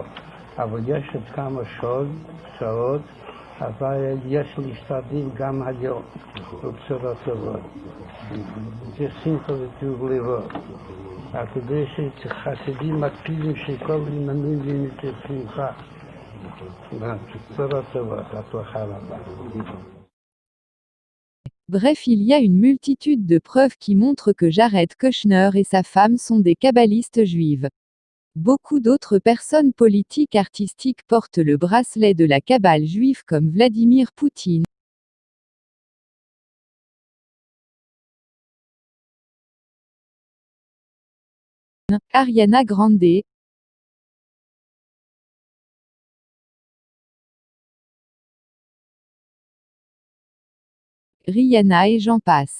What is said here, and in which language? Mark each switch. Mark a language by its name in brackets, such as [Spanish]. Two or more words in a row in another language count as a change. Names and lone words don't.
[Hebrew] אבל יש עוד כמה שעות, אבל יש להשתדל גם היום, בבשורות טובות. זה שמחה וטוב לבוא. כדי שחסידים מקפידים שכל עניינים יהיו שמחה. בשורות טובות, הצלחה רבה. [French] Bref, il y a une multitude de preuves qui montrent que Jared Kushner et sa femme sont des kabbalistes juives. Beaucoup d'autres personnes politiques artistiques portent le bracelet de la Kabbale juive comme Vladimir Poutine, Ariana Grande, Rihanna et j'en passe.